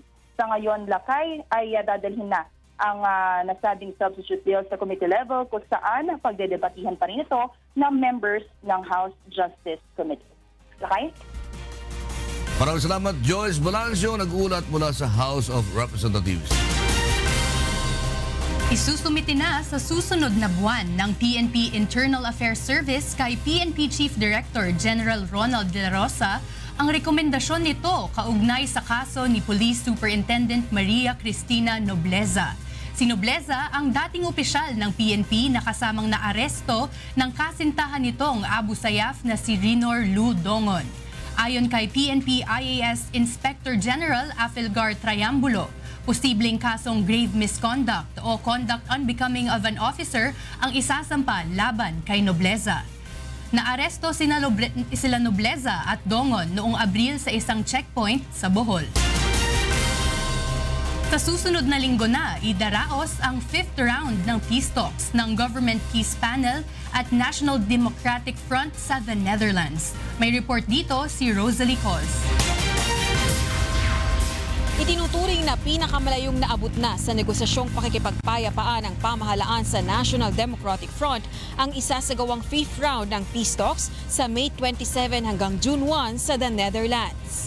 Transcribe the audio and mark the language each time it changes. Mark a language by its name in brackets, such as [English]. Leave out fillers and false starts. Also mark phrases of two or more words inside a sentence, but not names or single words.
[Filipino] Sa ngayon, Lakay ay dadalhin na ang nasabing [English] substitute bill [Filipino] sa [English] committee level [Filipino] kung saan pagdedebatihan pa rin ito ng members ng House Justice Committee. Lakay? Maraming salamat, Joyce Balancio, nag-ulat mula sa House of Representatives. Isusumite na sa susunod na buwan ng PNP Internal Affairs Service kay PNP Chief Director General Ronald De La Rosa ang rekomendasyon nito kaugnay sa kaso ni Police Superintendent Maria Cristina Nobleza. Si Nobleza ang dating opisyal ng PNP na kasamang naaresto ng kasintahan nitong Abu Sayyaf na si Rinor Lu Dongon. Ayon kay PNP IAS Inspector General Afilgar Triambulo, posibleng kasong [English] grave misconduct [Filipino] o [English] conduct unbecoming of an officer [Filipino] ang isasampa laban kay Nobleza. Naaresto sila Nobleza at Dongon noong Abril sa isang checkpoint sa Bohol. Sa susunod na linggo na, idaraos ang [English] 5th round [Filipino] ng [English] peace talks [Filipino] ng Government Peace Panel at National Democratic Front sa the Netherlands. May report dito si Rosalie Coz. Itinuturing na pinakamalayong naabot na sa negosasyong pakikipagpayapaan ng pamahalaan sa National Democratic Front ang isasagawang [English] 5th round [Filipino] ng [English] peace talks [Filipino] sa May 27 hanggang June 1 sa the Netherlands.